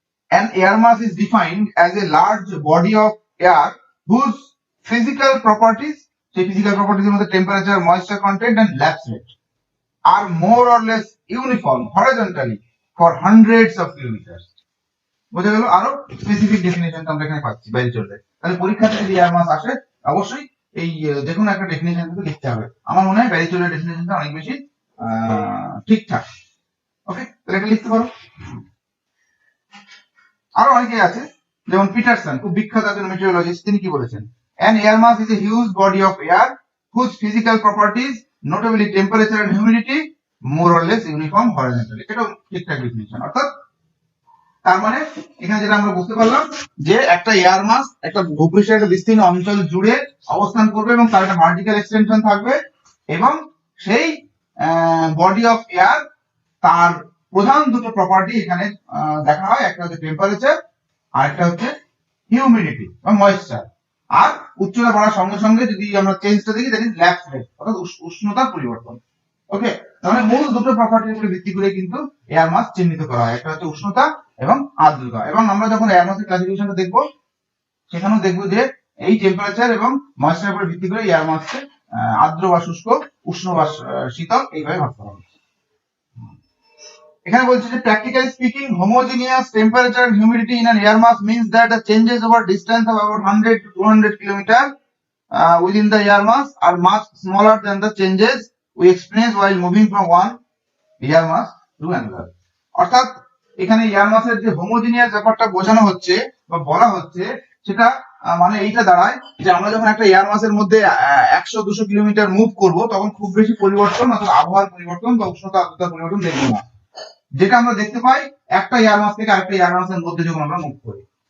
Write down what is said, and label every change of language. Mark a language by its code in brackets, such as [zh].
[en] An air mass is defined as a large body of air whose physical properties, say physical properties in the temperature, moisture content and lapse rate are more or less uniform horizontally for hundreds of kilometers. [bn] বোঝা গেল? আরো specific definition আমরা এখানে পাচ্ছি বাইরে চললে। তাহলে পরীক্ষাতে যদি এয়ার মাস আসে অবশ্যই এই যে কোনো একটা ডেফিনেশন কিন্তু লিখতে হবে। আমার মনে হয় বাইরে চললে ডেফিনেশনটা অনেক বেশি ঠিকঠাক। ওকে, তাহলে এটা লিখতে পারো। আরো অনেকে আছে যেমন পিটারসন, খুব বিখ্যাত একজন মেটেরিওলজিস্ট, তিনি কি বলেছেন? [en] An air mass is a huge body of air whose physical properties, notably temperature and humidity, more or less uniform horizontally. [bn] এটাও ঠিকঠাক ডেফিনিশন। অর্থাৎ তার মানে এখানে যেটা আমরা বুঝতে পারলাম যে একটা এয়ার মাস একটা ভূপৃষ্ঠের একটা বিস্তীর্ণ অঞ্চল জুড়ে অবস্থান করবে এবং তার একটা ভার্টিক্যাল এক্সটেনশন থাকবে, এবং সেই বডি অফ এয়ার তার প্রধান দুটো প্রপার্টি এখানে দেখা হয়, একটা হচ্ছে টেম্পারেচার আর একটা হচ্ছে হিউমিডিটি বা ময়েশ্চার। আর উচ্চতা বাড়ার সঙ্গে সঙ্গে যদি আমরা চেঞ্জটা দেখি, [en] that is lapse rate, [bn] অর্থাৎ উষ্ণতার পরিবর্তন। ওকে, তাহলে মূল দুটো প্রপার্টির উপরে ভিত্তি করে কিন্তু এয়ার মাস চিহ্নিত করা হয়, একটা হচ্ছে উষ্ণতা এবং আর্দ্রতা। এবং আমরা যখন এয়ার মাসের ক্লাসিফিকেশনটা দেখবো, সেখানেও দেখবো যে এই টেম্পারেচার এবং ময়েশ্চারের উপরে ভিত্তি করে এয়ার মাসকে আর্দ্র বা শুষ্ক, উষ্ণ বা শীতল এইভাবে ভাগ করা হয়। এখানে বলছে যে [en] practically speaking, homogeneous temperature and humidity in an air mass means that the changes over distance of about 100 to 200 km within the air mass are much smaller than the changes we experience while moving from one air mass to another. [bn] অর্থাৎ এখানে air মাসের যে homogeneous ব্যাপারটা বোঝানো হচ্ছে বা বলা হচ্ছে, সেটা মানে এইটা দাঁড়ায় যে আমরা যখন একটা এয়ার মাসের মধ্যে 100-200 কিলোমিটার মুভ করব, তখন খুব বেশি পরিবর্তন অথবা আবহাওয়ার পরিবর্তন বা উষ্ণতা আর্দ্রতার পরিবর্তন দেখবো না, যেটা আমরা দেখতে পাই একটা এয়ার মাস থেকে আরেকটা এয়ার মাসের মধ্যে যখন আমরা মুভ করি।